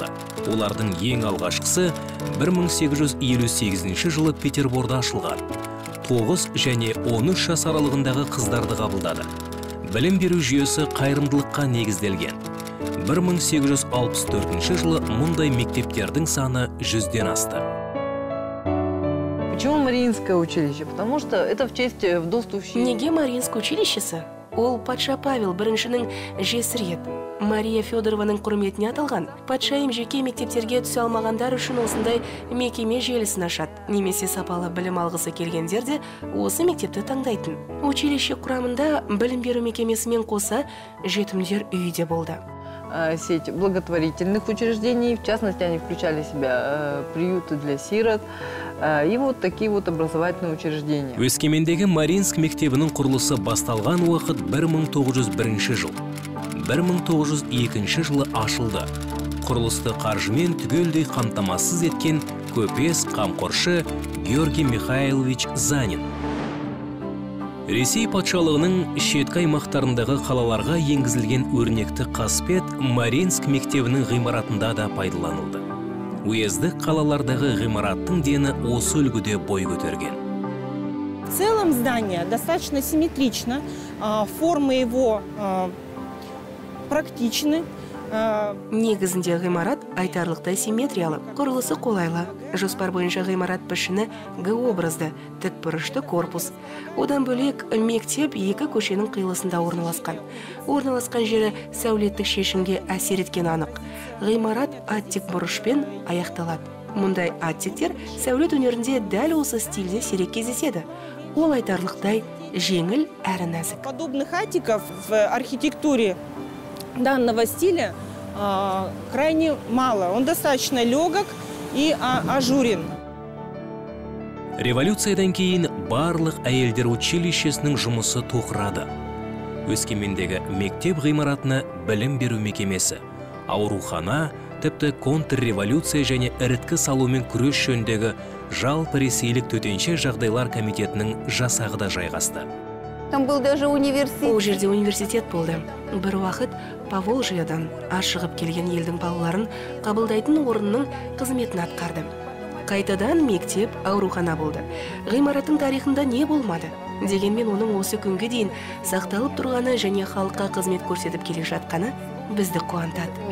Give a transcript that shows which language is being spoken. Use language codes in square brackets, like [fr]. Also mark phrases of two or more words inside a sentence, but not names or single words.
[kk] Олардың ең алғашқысы 1858 жылы Петерборда ашылған. 9 және 13 жас аралығындағы қыздарды қабылдады. Білім беру жүйесі қайырымдылыққа негізделген. 1864 жылы мұндай мектептердің саны 100-ден асты. [ru] Почему Мариинское училище? Потому что это в честь вдовствующей... [kk] Неге Маринск училищесі? Ол патша Павел біріншінің жесірі еді. Мария Федорованың құрметіне аталған. Патшайым жеке мектептерге түсе алмағандар үшін осындай мекеме желісін ашады. Немесе сапалы білім алғысы келгендер де осы мектепті таңдайтын. Училище құрамында білім беру мекемесімен қоса жетімдер үйі де болды. [ru] Сеть благотворительных учреждений, в частности, они включали в себя приюты для сирот и вот такие вот образовательные учреждения. [kk] Өскемендегі Маринск мектебінің құрылысы басталған уақыт 1901 жыл. 1902 жылы ашылды. Құрылысты қаржымен түгелдей қамтамасыз еткен көпес қамқоршы Георгий Михайлович Занин. Ресей патшалығының шеткі аймақтарындағы қалаларға енгізілген өрнекті қасбет Маринск мектебінің ғимаратында да пайдаланылды. Уездік қалалардағы ғимараттың дені осы үлгіде бой көтерген. [ru] В целом здание достаточно симметрично, формы его практичны. [kk] Негізінде ғимарат айтарлықтай симметриялы, құрылысы қолайлы. Жоспар бойынша ғимарат пішіні Г-образды, тікбұрышты корпус. Одан бөлек мектеп екі көшенің қиылысында орналасқан. Орналасқан жері сәулеттік шешімге әсер еткен анық. Ғимарат аттик бұрышпен аяқталады. Мұндай аттиктер сәулет өнерінде дәл осы стильде сирек кездеседі. Ол айтарлықтай жеңіл әрі нәзік. [ru] Подобных аттиков в архитектуре данного стиля крайне мало. Он достаточно легок и ажурен. [kk] Революциядан кейін барлық әйелдер училищесінің жұмысы тоқырады. Өскемендегі мектеп ғимаратына білім беру мекемесі, аурухана, тіпті контрреволюция және іріткі салумен күрес жөніндегі жалпы ресейлік төтенше жағдайлар комитетінің жасағы да жайғасты. [ru] Там был даже университет. [kk] Ол жерде университет болды. Бір уақыт Поволжьядан ашығып келген елдің балаларын қабылдайтын орынның қызметін атқарды. Қайтадан мектеп, аурухана болды. Ғимараттың тарихында не болмады? Дегенмен оның осы күнге дейін сақталып тұрғаны және халыққа қызмет көрсетіп келе жатқаны бізді қуантады.